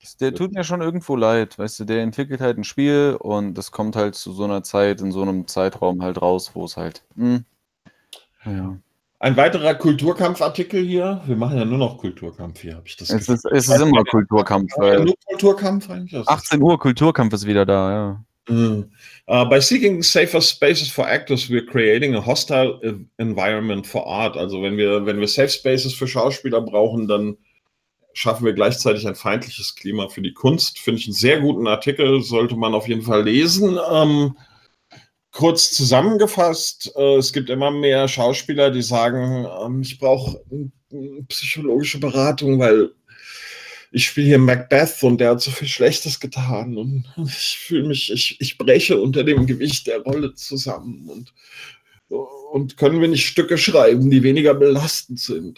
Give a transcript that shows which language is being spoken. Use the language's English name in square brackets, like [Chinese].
[German] Der tut mir schon irgendwo leid, weißt du, der entwickelt halt ein Spiel und das kommt halt zu so einer Zeit, in so einem Zeitraum halt raus, wo es halt... Ja. Ein weiterer Kulturkampfartikel hier, wir machen ja nur noch Kulturkampf hier, habe ich das gesehen. Es ist immer Kulturkampf. Weil nur Kulturkampf eigentlich? Das 18 Uhr, Kulturkampf ist wieder da, ja. [English] By seeking safer spaces for actors, we're creating a hostile environment for art. [German] Also wenn wir Safe Spaces für Schauspieler brauchen, dann schaffen wir gleichzeitig ein feindliches Klima für die Kunst. Finde ich einen sehr guten Artikel, sollte man auf jeden Fall lesen. kurz zusammengefasst, es gibt immer mehr Schauspieler, die sagen, ich brauche psychologische Beratung, weil ich spiele hier Macbeth und der hat so viel Schlechtes getan und ich fühle mich, ich breche unter dem Gewicht der Rolle zusammen und können wir nicht Stücke schreiben, die weniger belastend sind?